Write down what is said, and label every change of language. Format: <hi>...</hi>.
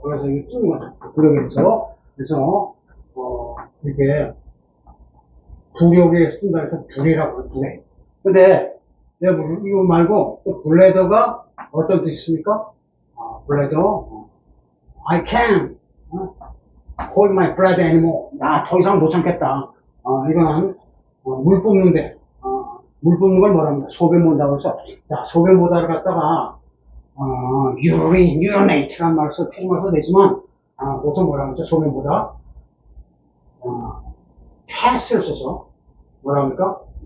<ko>그래서 이게 뜨는 거죠. 그래서, 이게, 부력에 쓴다 해서 불이라고 해요, 불에. 근데, 이거 말고, 또 블레더가 어떤 뜻이 있습니까?</ko> <en>블레더, I can't hold my breath anymore.</en> <ko>더 이상 못 참겠다. 이거는, 물 뽑는데, 물 뽑는 걸 뭐랍니까? 소변 본다고 해서, 자, 소변 보다를 갖다가, urinate라는 말을 써, 표준말 써도 되지만, 보통 뭐라고 하죠? 소변 보다, pass를 써서, 뭐라고 합니까?</ko>